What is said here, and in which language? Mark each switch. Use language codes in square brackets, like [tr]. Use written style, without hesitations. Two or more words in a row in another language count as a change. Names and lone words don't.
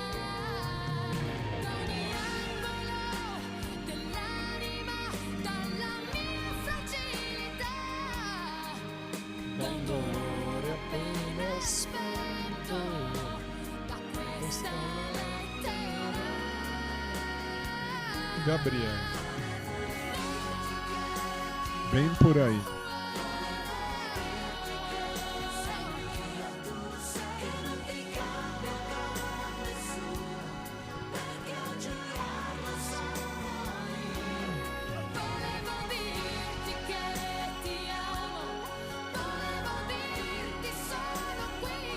[it] Da ogni angolo dell'anima, dalla mia fragilità, Dando amore appena spento. da questa lettera. [pt] Gabriel. Bem por aí. [it] Volevo dirti che ti amo, volevo dirti sono qui,